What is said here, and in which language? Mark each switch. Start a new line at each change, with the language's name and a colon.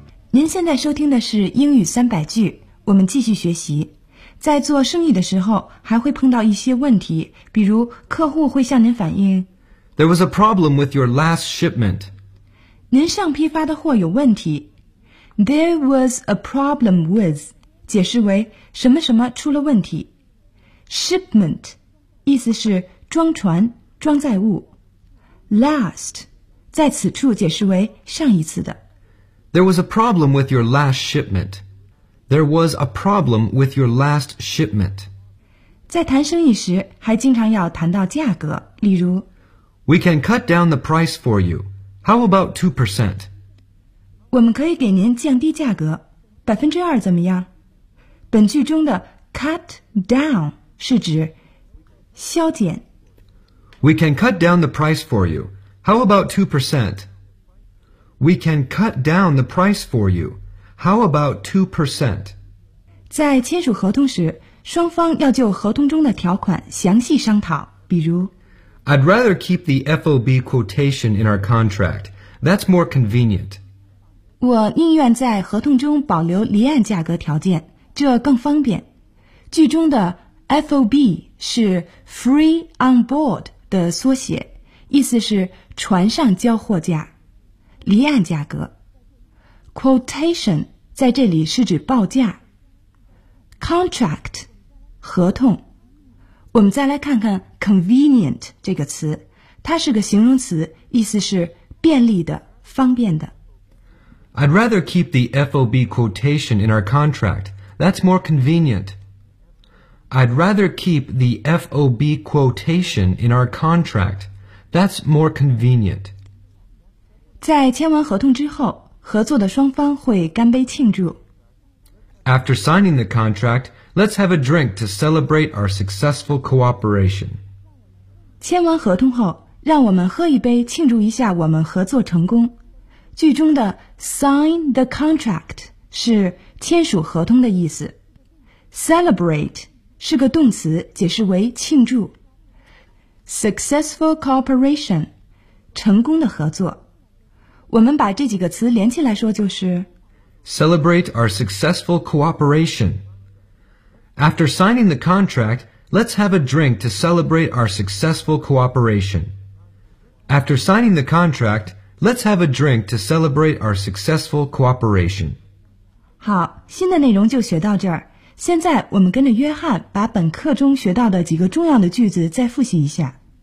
Chinese: 您现在收听的是英语三百句，我们继续学习。在做生意的时候，还会碰到一些问题，比如客户会向您反映
English: There was a problem with your last shipment.
Chinese: 您上批发的货有问题。
English: There was a problem with,
Chinese: 解释为什么什么出了问题。 Shipment, 意思是装船、装载物。 Last, 在此处解释为上一次的。
English: There was a problem with your last shipment. There was a problem with your last shipment.
Chinese: 在谈生意时还经常要谈到价格，例如
English: We can cut down the price for you. How about 2%?
Chinese: 我们可以给您降低价格，2%怎么样？本句中的 cut down 是指削减。
English: We can cut down the price for you. How about 2%? We can cut down the price for you. How about 2%?
Chinese: 在签署合同时，双方要就合同中的条款详细商讨，比如
English: I'd rather keep the FOB quotation in our contract. That's more convenient.
Chinese: 我宁愿在合同中保留离岸价格条件，这更方便。句中的 FOB 是 Free On Board 的缩写，意思是船上交货价。离岸价格 Quotation 在这里是指报价 Contract 合同我们再来看看 convenient 这个词它是个形容词意思是便利的方便的
English: I'd rather keep the FOB quotation in our contract That's more convenient I'd rather keep the FOB quotation in our contract That's more convenient
Chinese: 在签完合同之后，合作的双方会干杯庆祝。
English: After signing the contract, let's have a drink to celebrate our successful cooperation.
Chinese: 签完合同后，让我们喝一杯庆祝一下我们合作成功。句中的 sign the contract 是签署合同的意思。 Celebrate 是个动词，解释为庆祝。 Successful cooperation 成功的合作。我们把这几个词连起来说就是
English: Celebrate our successful cooperation. After signing the contract, let's have a drink to celebrate our successful cooperation. After signing the contract, let's have a drink to celebrate our successful cooperation.
Chinese: 好，新的内容就学到这儿。现在我们跟着约翰把本课中学到的几个重要的句子再复习一下。